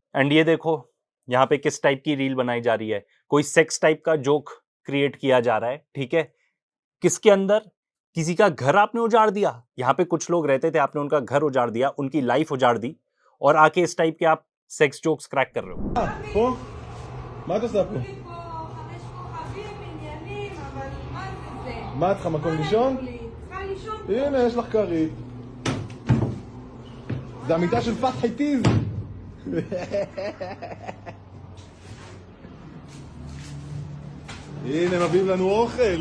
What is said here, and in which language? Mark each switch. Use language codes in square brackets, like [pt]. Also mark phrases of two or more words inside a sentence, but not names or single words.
[hi] एंड ये देखो यहाँ पे किस टाइप की रील बनाई जा रही है, कोई [en] sex type [hi] का [en] joke create [hi] किया जा रहा है, ठीक है, किसके अंदर? किसी का घर आपने उजाड़ दिया। यहाँ पे कुछ लोग रहते थे, आपने उनका घर उजाड़ दिया, उनकी लाइफ उजाड़ दी, और आके इस टाइप के आप [en] sex jokes crack [hi] कर रहे हो। [he] פה? מה את עושה פה? מה את צריכה מקום לישון? הנה, יש לך כרית. זה המיטה של פתחי טיז. הנה, מביאים לנו אוכל.